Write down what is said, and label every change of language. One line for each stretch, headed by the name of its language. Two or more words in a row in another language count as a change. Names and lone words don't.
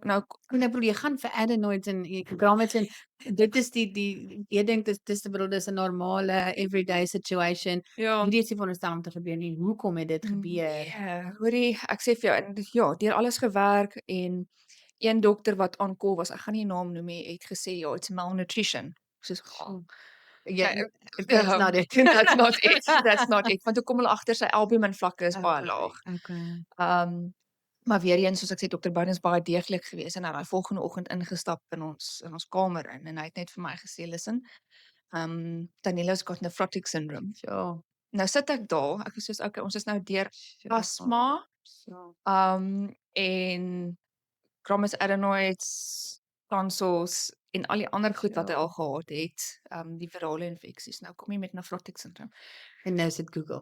Afrikaans: jy gaan vir adenoids en grommets en dit is die jy dink dis bedoel dis 'n normale
English: everyday situation.
Afrikaans: Hierdie is nie veronderstel om te gebeur nie. Hoekom het dit gebeur? Hoorie, ek sê vir jou en deur alles gewerk en een dokter wat aan call was, ek gaan nie naam noem nie, het gesê
English: it's malnutrition.
Afrikaans: Soos
English: That's not it. That's not it, that's not it,
Afrikaans: want toe kom hulle agter sy albumin vlakke is baie laag. Okay. Maar weer eens, soos ek sê, Dr. Biden is baie deeglik geweest en hy het daai volgende oggend ingestap in ons kamer in en hy het net vir my gesê,
English: "Listen, Daniela's got nephrotic syndrome."
Afrikaans: Sure. Nou sit ek daar, ek is soos, "Okay, ons is nou deur Sure. asma, Sure. en Chromis adenoids, tonsils en al die ander goed wat hy al gehad het, die virale infeksies. Nou kom jy met
English: nephrotic syndrome."
Afrikaans: En nou sit Google.